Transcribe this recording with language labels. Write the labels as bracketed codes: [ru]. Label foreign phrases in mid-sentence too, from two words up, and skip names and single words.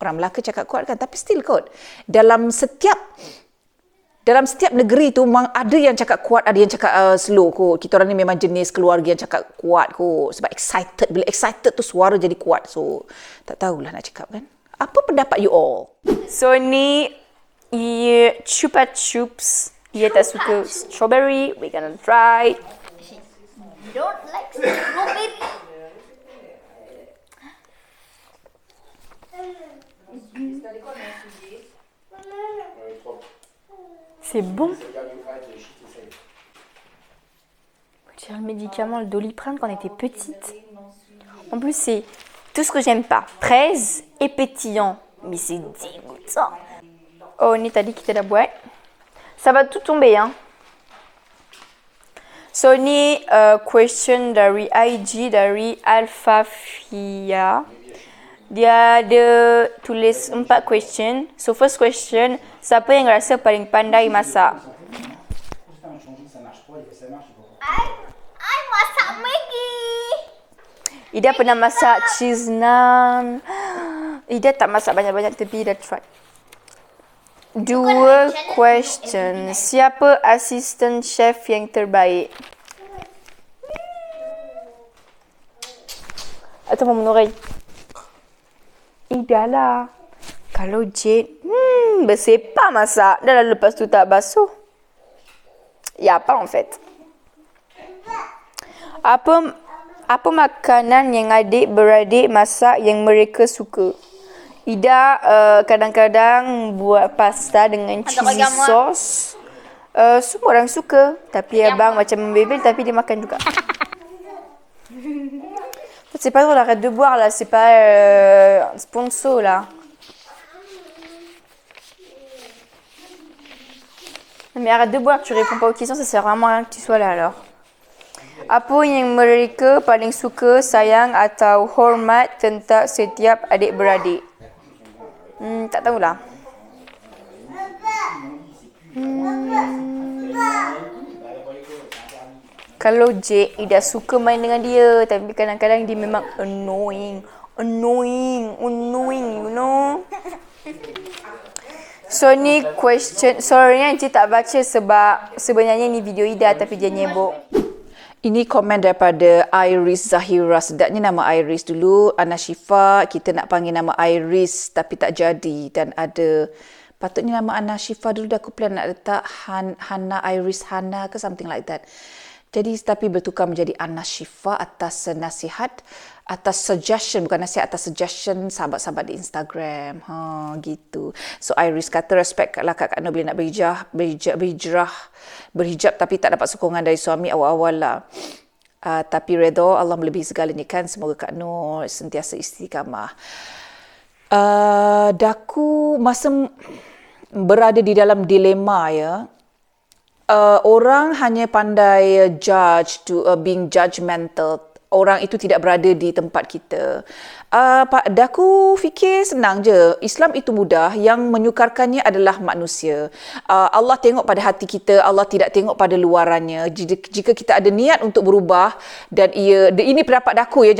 [ms] Orang Melaka cakap kuat kan, tapi still kot. Dalam setiap negeri tu memang ada yang cakap kuat, ada yang cakap slow kot. Kita orang ni memang jenis keluarga yang cakap kuat kot. Sebab excited. Bila excited tu suara jadi kuat. So, tak tahulah nak cakap kan. Apa pendapat [en] you all? [ms] So ni Chupa Chups. Dia tak suka strawberry. [en] We gonna try. Don't like strawberry. [fr] C'est bon. J'ai un médicament, le Doliprane, quand on était petite. En plus, c'est tout ce que j'aime pas. 13 et pétillant. Mais c'est dégoûtant. [ms] Oh, ni tadi kita dah buat. [fr] Ça va tout tomber, hein. [ms] So, ni question dari IG, dari Alfafia. Dia ada tulis 4 question. So, [en] first question, [ms] siapa yang rasa paling pandai masak? I masak Maggi. Ida pernah masak cheese naan. Ida tak masak banyak-banyak tapi Ida try. 2 question. Siapa asisten chef yang terbaik? [fr] Attends, mon oreille. [ms] Ida lah. Kalau Jade, bersepah masak. Dah lah lepas tu tak basuh. Ya, apa [fr] en fait? [ms] Apa makanan yang adik-beradik masak yang mereka suka? Ida kadang-kadang buat pasta dengan [en] cheesy sauce. [ms] Semua orang suka. Tapi abang macam membebel tapi dia makan juga. [fr] C'est pas drôle, arrête de boire là, c'est pas un sponsor là. Mais arrête de boire, tu réponds pas aux questions, ça sert vraiment à rien que tu sois là alors. [ms] Apa yang mereka paling suka, sayang atau hormat tentang setiap adik-beradik? Tak tahulah. Kalau Jake, Ida suka main dengan dia. Tapi kadang-kadang dia memang annoying, [en] you know. [ms] So ni question, sorry Encik tak baca sebab sebenarnya ni video Ida tapi dia nyebok. Ini komen daripada Iris Zahira. Sedapnya nama Iris dulu. Ana Syifa, kita nak panggil nama Iris tapi tak jadi. Dan ada, patutnya nama Ana Syifa dulu dah aku plan nak letak Hana Iris Hana ke [en] something like that. [ms] Jadi tapi bertukar menjadi Ana Syifa atas nasihat, atas suggestion, bukan nasihat, atas suggestion sahabat-sahabat di Instagram. Gitu. So Iris kata respect lah Kak Nur bila nak berhijab tapi tak dapat sokongan dari suami awal-awal lah. Tapi redha Allah melebihi segalanya kan. Semoga Kak Nur sentiasa istiqamah. Daku masa berada di dalam dilema ya. Orang hanya pandai [en] judge to being judgmental. [ms] Orang itu tidak berada di tempat kita. Daku fikir senang je. Islam itu mudah. Yang menyukarkannya adalah manusia. Allah tengok pada hati kita. Allah tidak tengok pada luarannya. Jika kita ada niat untuk berubah dan ini pendapat Daku ya.